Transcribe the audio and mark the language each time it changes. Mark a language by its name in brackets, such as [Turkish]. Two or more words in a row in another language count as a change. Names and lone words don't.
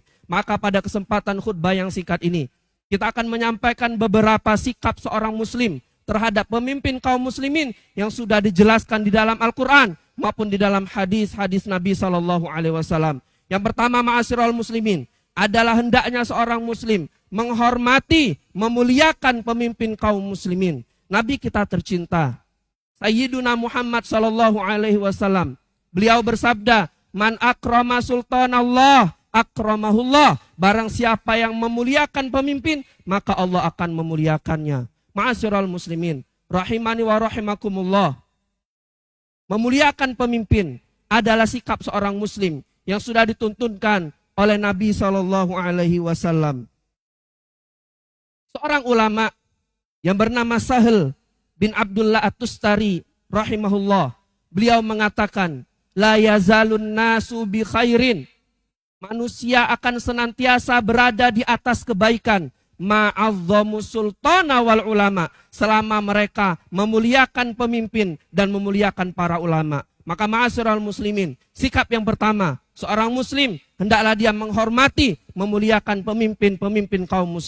[Indonesian] Maka pada kesempatan khutbah yang singkat ini, kita akan menyampaikan beberapa sikap seorang muslim terhadap pemimpin kaum muslimin yang sudah dijelaskan di dalam Al-Quran maupun di dalam hadis-hadis Nabi SAW. Yang pertama, [Arabic] معاشر المسلمين, [Indonesian] adalah hendaknya seorang muslim menghormati, memuliakan pemimpin kaum muslimin. Nabi kita tercinta, Sayyiduna Muhammad SAW, beliau bersabda, [Arabic] "من أكرم سلطان الله أكرمه الله." [Indonesian] Barang siapa yang memuliakan pemimpin, maka Allah akan memuliakannya. [Arabic] معاشر المسلمين رحمني ورحمكم الله. [Indonesian] Memuliakan pemimpin adalah sikap seorang muslim yang sudah dituntunkan oleh Nabi SAW. Seorang ulama yang bernama Sahal bin Abdullah At-Tustari rahimahullah, beliau mengatakan, [Arabic] "لا يزال الناس بخير." [Indonesian] Manusia akan senantiasa berada di atas kebaikan, [Arabic] ما عظموا السلطان والعلماء, [Indonesian] selama mereka memuliakan pemimpin dan memuliakan para ulama. Maka [Arabic] معاشر المسلمين, [Indonesian] sikap yang pertama, seorang muslim hendaklah dia menghormati, memuliakan pemimpin-pemimpin kaum muslimin.